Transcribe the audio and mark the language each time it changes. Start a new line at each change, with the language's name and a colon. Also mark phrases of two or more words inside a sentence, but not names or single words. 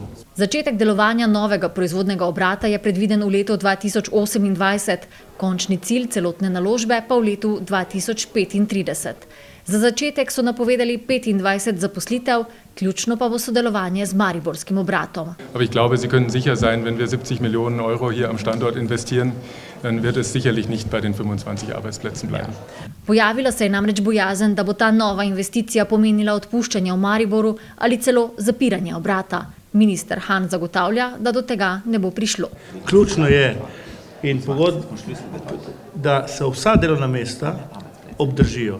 Slovenian: Začetek delovanja novega proizvodnega obrata je predviden v letu 2028, končni cilj celotne naložbe pa v letu 2035. Za začetek so napovedali 25 zaposlitev, ključno pa bo sodelovanje z mariborskim obratom.
German: Aber ich glaube, Sie können sicher sein, wenn wir 70 Millionen Euro hier am Standort investieren, dann wird es sicherlich nicht bei den 25 Arbeitsplätzen bleiben.
Slovenian: Pojavila se je namreč bojazen, da bo ta nova investicija pomenila odpuščanje v Mariboru ali celo zapiranje obrata. Minister Han zagotavlja, da do tega ne bo prišlo. Ključno je, da se vsa delovna mesta obdržijo.